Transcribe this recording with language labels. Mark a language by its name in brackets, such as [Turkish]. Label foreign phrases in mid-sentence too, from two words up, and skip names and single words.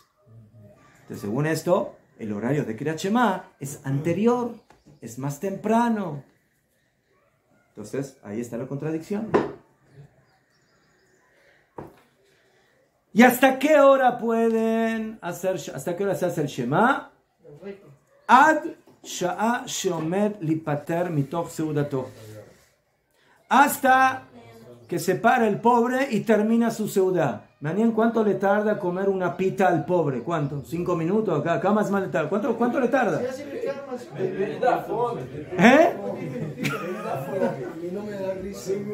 [Spanish] Entonces, según esto, el horario de Kriyat Shema es anterior, es más temprano. Entonces, ahí está la contradicción. ¿Y hasta qué hora pueden hacer, hasta qué hora se hace el Shema? [Hebrew] עד שעה שעומד ליפטר מתוך סעודתו. [Spanish] Hasta que se para el pobre y termina su seudá. Mañana, ¿cuánto le tarda comer una pita al pobre? ¿Cuánto? ¿5 minutos? Acá más le tarda. ¿Cuánto le tarda? ¿Eh? No me da risa.